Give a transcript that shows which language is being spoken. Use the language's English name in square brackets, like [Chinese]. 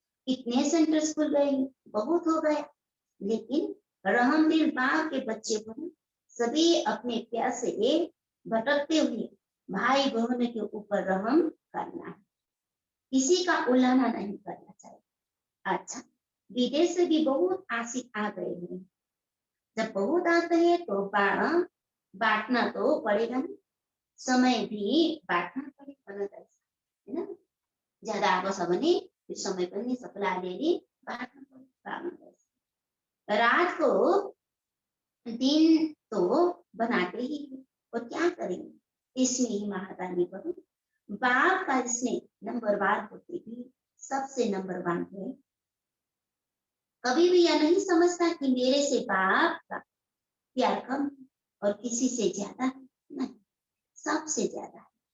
[Hindi] कितने centre school गए, बहुत हो गया, लेकिन रहमदिल बाप के बच्चे को सभी अपने प्यासे भटकते हुए भाई बहनों के ऊपर रहम करना है, किसी का उल्लंघन नहीं करना चाहिए। अच्छा, विदेश से भी बहुत आशिक आ गए हैं। जब बहुत आते हैं तो बांटना तो पड़ेगा ना, समय भी बांटना पड़ेगा, है ना। [Nepali] ज्यादा आगो छ भने त्यो समय पनि सबैलाई अलिअलि बाँड्नु पर्छ। [Hindi] रात को दिन तो बनाते ही हैं, और क्या करेंगे, इसमें ही महादानी करो। बाप का स्नेह नंबरवार होते भी सबसे नंबर वन है। कभी भी यह नहीं समझता कि मेरे से बाप का प्यार कम और किसी से ज्यादा नहीं, सबसे ज्यादा है।